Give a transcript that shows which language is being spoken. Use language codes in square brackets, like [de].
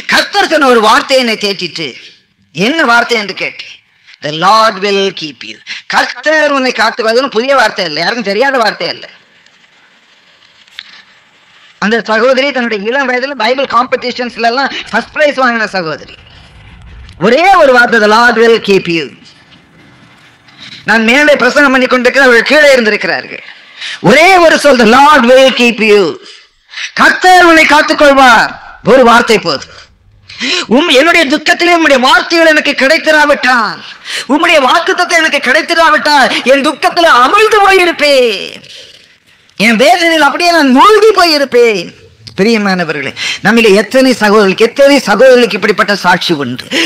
[ta] கர்த்தர் சொன்ன ஒரு வார்த்தை என்னை தேற்றிட்டு. என்ன வார்த்தை என்று கேட்டேன். [en] The Lord will keep you. [ta] கர்த்தர் உன்னை காத்துக்கொள்வது புதிய வார்த்தை இல்லை, யாருக்கும் தெரியாத வார்த்தை இல்லை. அந்த சகோதரி தன்னுடைய இளம் வயதுல பைபிள் காம்படிஷன்ஸ்ல எல்லாம் ஃபர்ஸ்ட் பிரைஸ் வாங்கின சகோதரி. ஒரே ஒரு வார்த்தை, [en] The Lord will keep you. [ta] நான் மேலே பிரசங்கம் பண்ணி கொண்டிருக்கிறேன், அவர்கள் கீழே இருந்திருக்கிறார்கள். ஒரே ஒரு சொல், [en] The Lord will keep you. [ta] கர்த்தர் உன்னை காத்துக்கொள்வார். ஒரு வார்த்தை போதும். என்னுடைய துக்கத்திலே உம்முடைய வார்த்தைகள் எனக்கு கிடைத்திராவிட்டால், உம்முடைய வாக்குத்தத்தம் எனக்கு கிடைத்திராவிட்டால் என் துக்கத்தில் அமிழ்ந்து போயிருப்பேன், என் வேதனையில் அப்படியே நான் மூழ்கி போயிருப்பேன். பிரியமானவர்களே, நம்மிலே எத்தனை சகோதரர்களுக்கு இப்படிப்பட்ட சாட்சி உண்டு.